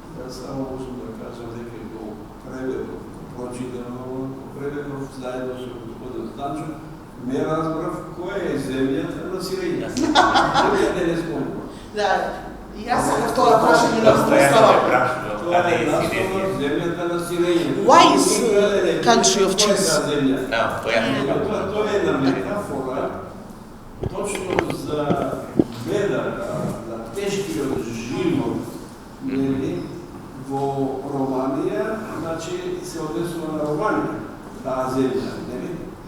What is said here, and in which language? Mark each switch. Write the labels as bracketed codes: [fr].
[mk] Само можам да кажам дека го преведов, прочитано преведов заедно со господин Станчо, ме разбрав која е земјата на сирења. Земјата не спомнува. Да, и јас сакав тоа прашање на простора. Тоа е земјата на сирења. [en] Why is country of cheese? [mk] Тоа е една метафора точно за бедата, за тешкиот живот, нели, во Романија, значи се однесува на Романија, таа земја, нели?